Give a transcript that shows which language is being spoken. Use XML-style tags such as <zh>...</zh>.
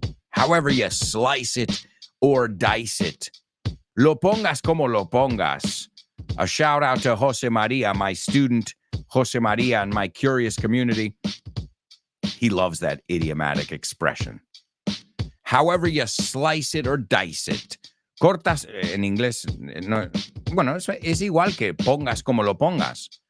<en>However you slice it or dice it.</en> <es>Lo pongas como lo pongas.</es> <en>A shout out to Jose Maria, my student, Jose Maria, and my curious community. He loves that idiomatic expression. However you slice it or dice it.</en> <es>Cortas, en inglés, no, bueno, es igual que pongas como lo pongas.</es>